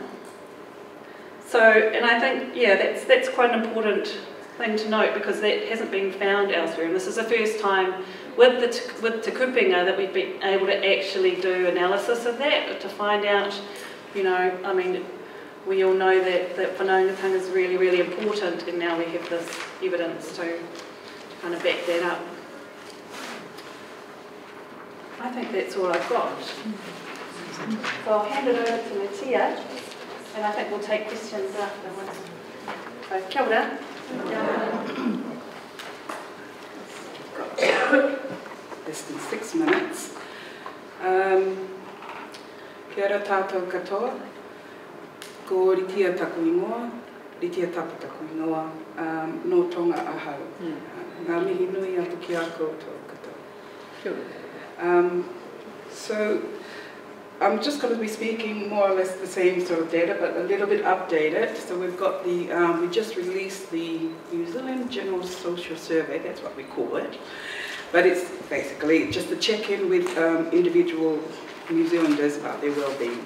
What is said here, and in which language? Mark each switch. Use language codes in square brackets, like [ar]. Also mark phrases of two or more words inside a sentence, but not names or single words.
[en] So, and I think, yeah, that's quite an important thing to note, because that hasn't been found elsewhere, and this is the first time with Te Kupenga that we've been able to actually do analysis of that, to find out, you know, I mean, we all know that whanaungatanga is really, really important, and now we have this evidence to kind of back that up. I think that's all I've got. So I'll hand it over to Litia, And I think we'll take questions afterwards. So, [mi] kia ora. [en] Less than 6 minutes. [mi] Kia ora tātou katoa. Ko Litia Tapu ingoa, Litia Tapu taku ingoa, no tonga ahau. Ngā mihi nui atu ki a koutou katoa. [en] So I'm just going to be speaking more or less the same sort of data, but a little bit updated. So we've got the, we just released the New Zealand General Social Survey, that's what we call it. But it's basically just a check-in with individual New Zealanders about their well-being.